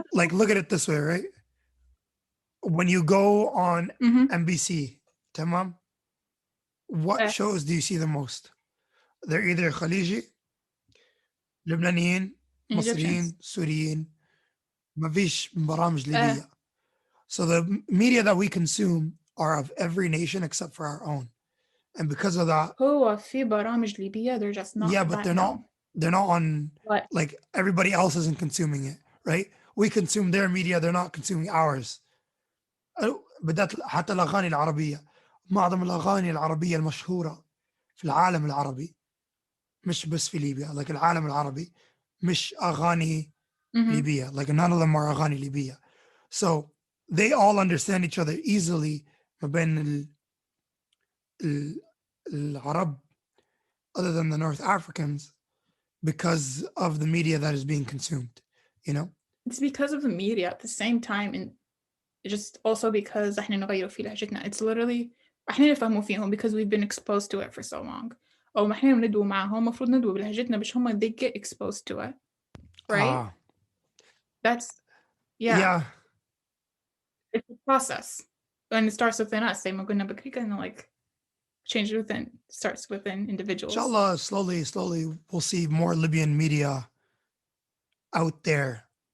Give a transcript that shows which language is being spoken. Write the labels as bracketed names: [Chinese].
[English] like, look at it this way, right? When you go on NBC, tamam, what shows do you see the most? They're either Khaliji, Lebanese, Masriyin, Syrian, [Arabic] ما فيش برامج ليبية. [English] So the media that we consume are of every nation except for our own. And because of that, [Arabic] هو في برامج ليبية, [English] they're just not. yeah, but they're not on, like, everybody else isn't consuming it, right? We consume their media, they're not consuming ours. [Arabic] بدأت حتى الأغاني العربية، معظم الأغاني العربية المشهورة في العالم العربي مش بس في ليبيا، like العالم العربي مش أغاني ليبية, [English] like none of them are [Arabic] أغاني ليبية. [English] So they all understand each other easily [Arabic] ما بين العرب, [English] other than the North Africans, because of the media that is being consumed, you know? It's because of the media at the same time, and just also because [Arabic] احنا نغير في لهجتنا. [English] It's literally [Arabic] احنا نفهموا فيهم [English] because we've been exposed to it for so long. [Arabic] أو ما احنا ندوي معهم المفروض ندوي بلهجتنا باش هم [English] they get exposed to it, right? That's Yeah. It's a process, and it starts within us. [Arabic] زي ما قلنا بكري, [English] and like change starts within individuals. Inshallah, slowly we'll see more Libyan media out there.